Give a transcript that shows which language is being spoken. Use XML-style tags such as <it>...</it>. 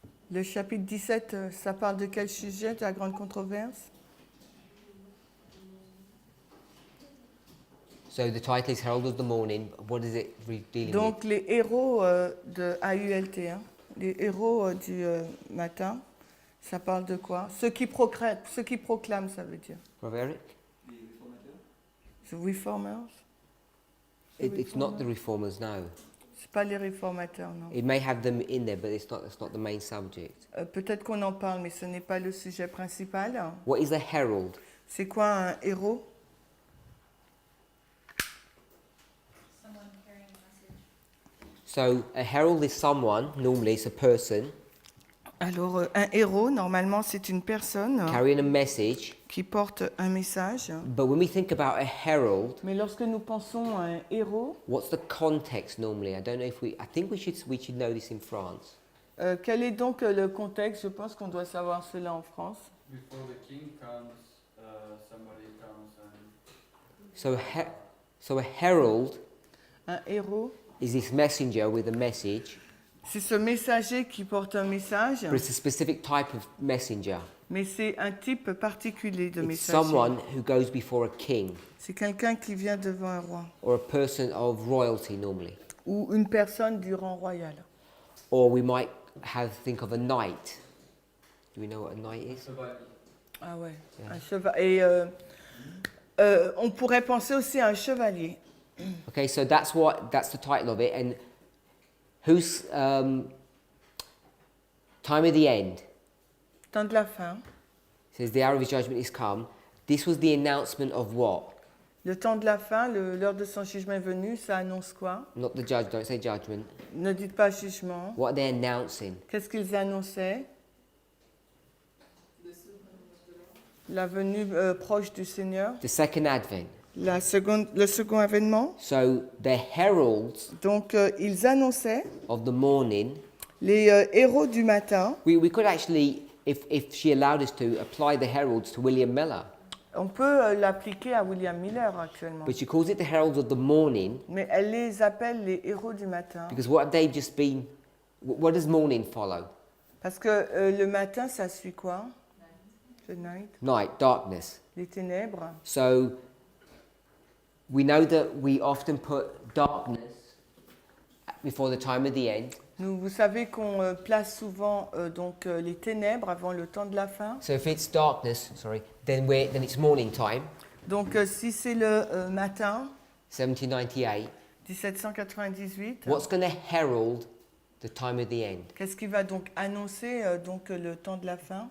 <fr>Le chapitre 17, ça parle de quel sujet, de la grande controverse?</fr> <en>So the title is Herald of the Morning. What is it dealing</en> <fr>Donc les héros de AULT, hein, les héros du matin, ça parle de quoi? Ceux qui proclament, ça veut dire.</fr> <en>with? Brother Eric? The Reformers? It's not the reformers, no.</en> <fr>C'est pas les réformateurs, non.</fr> <en>It may have them in there, but it's not the main subject.</en> <fr>Peut-être qu'on en parle, mais ce n'est pas le sujet principal.</fr> <en>What is a herald?</en> <fr>C'est quoi un héros?</fr> <en>So a herald is someone, normally it's a person,</en> <fr>Alors, un héros, normalement, c'est une personne</fr> <en>carrying a message.</en> <fr>qui porte un message.</fr> <en>But when we think about a herald,</en> <fr>Mais lorsque nous pensons à un héros,</fr> <en>what's the context normally? I don't know if I think we should know this in France.</en> <fr>quel est donc le contexte? Je pense qu'on doit savoir cela en France.</fr> <en>Before the king comes, somebody comes and... So a herald</en> <fr>Un héros,</fr> <en>is this messenger with a message,</en> <fr>c'est ce messager qui porte un message,</fr> <en>but it's a specific type of messenger.</en> <fr>mais c'est un type particulier de</fr> <en>It's</en> <fr>messager.</fr> <en>someone who goes before a king</en> <fr>C'est quelqu'un qui vient devant un roi,</fr> <en>or a person of royalty normally.</en> <fr>ou une personne du rang royal.</fr> <en>Or we might think of a knight. Do we know what a knight is?</en> <fr>Ah ouais,</fr> <en>Yeah.</en> <fr>un cheval. Et on pourrait penser aussi à un chevalier.</fr> <en>Okay, so that's the title of it. And whose time of the end?</en> <fr>Temps de la fin.</fr> <en>It says the hour of his judgment is come. This was the announcement of what?</en> <fr>Le temps de la fin, l'heure de son jugement est venue, ça annonce quoi?</fr> <en>Not the judge, don't say judgment.</en> <fr>Ne dites pas jugement.</fr> <en>What are they announcing?</en> <fr>Qu'est-ce qu'ils annonçaient? La venue proche du Seigneur.</fr> <en>The second advent.</en> <fr>Le second avènement.</fr> <en>So the heralds</en> <fr>Donc, ils annonçaient</fr> <en>of the morning.</en> <fr>les héros du matin.</fr> <en>We could actually, if she allowed us to, apply the heralds to William Miller.</en> <fr>On peut l'appliquer à William Miller actuellement.</fr> <en>But she calls it the heralds of the morning</en> <fr>Mais elle les appelle les héros du matin.</fr> <en>because what have they just been? What does morning follow?</en> <fr>Parce que le matin, ça suit quoi?</fr> <en>The night. Night, darkness.</en> <fr>Les ténèbres.</fr> <en>So we know that we often put darkness before the time of the end.</en> <fr>Vous savez qu'on place souvent les ténèbres avant le temps de la fin.</fr> <en>So if it's darkness, then it's morning time,</en> <fr>Donc si c'est le matin,</fr> <en>1798.</en> <fr>1798,</fr> <en>What's going to herald the time of the end?</en> <fr>qu'est-ce qui va donc annoncer le temps de la fin?</fr>